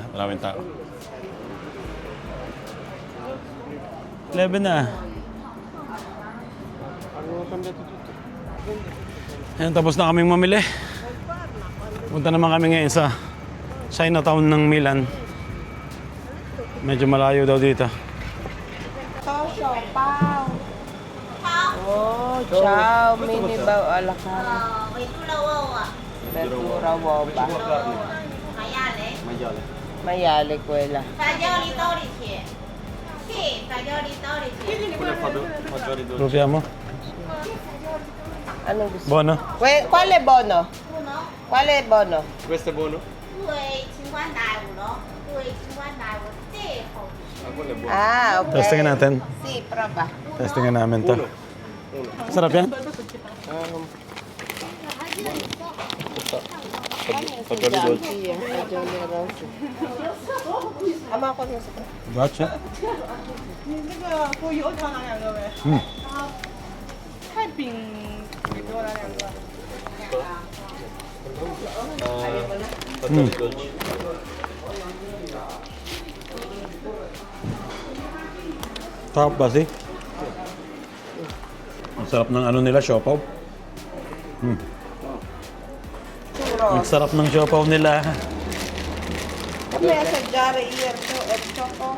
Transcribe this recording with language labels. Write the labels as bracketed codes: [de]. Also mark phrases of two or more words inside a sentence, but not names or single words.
[tl] Maraming tao. 11 na. Ayan, tapos na kaming mamili. Punta naman kami ngayon sa Chinatown ng Milan. Medyo malayo daw dito. [it] Oh, ciao, mini bao ala carte. Verdura uova. Maiale quella. Fagioli 12. Sì, fagioli 12. Proviamo. [tl] Anong gusto? [it] Buono? Quale bono? Uno, Quale bono? Questo è buono? 2,50 euro. 2,50 euro. Sì, [en] Ah, okay. [tl] Testingin natin. [it] Si, prova. [tl] Testingin namin to. Sarap yan? [it] Fagioli dolci. Sì, fagioli rossi. [tl] Ama ko na sa. [en] Gotcha. [it] Fagioli dolci. [tl] Sarap ba si? Ang sarap ng nila, siopaw. Ang sarap ng siopaw nila. Kami assaggiare ierto at choco.